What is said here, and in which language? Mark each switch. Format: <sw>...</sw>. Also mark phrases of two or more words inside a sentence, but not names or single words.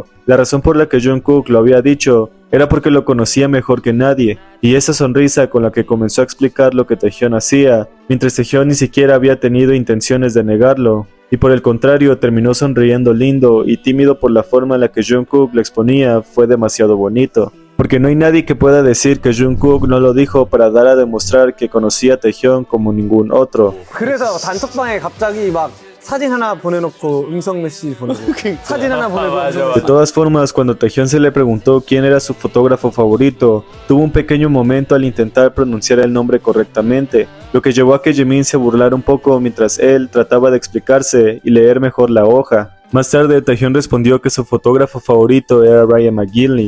<es>La razón por la que Jungkook lo había dicho era porque lo conocía mejor que nadie, y esa sonrisa con la que comenzó a explicar lo que Taehyun hacía, mientras Taehyun ni siquiera había tenido intenciones de negarlo, y por el contrario terminó sonriendo lindo y tímido por la forma en la que Jungkook lo exponía, fue demasiado bonito. Porque no hay nadie que pueda decir que Jungkook no lo dijo para dar a demostrar que conocía a Taehyun como ningún otro.</es> <ko>그래서 단톡방에 갑자기 막 사진 하나 보내놓고 음성 메시지 보내고 사진 하나 보내고 음성</ko> <es>De todas formas, cuando Taehyun se le preguntó quién era su fotógrafo favorito, tuvo un pequeño momento al intentar pronunciar el nombre correctamente, lo que llevó a que Jimin se burlara un poco mientras él trataba de explicarse y leer mejor la hoja. Más tarde, Taehyun respondió que su fotógrafo favorito era Ryan McGinley.</es>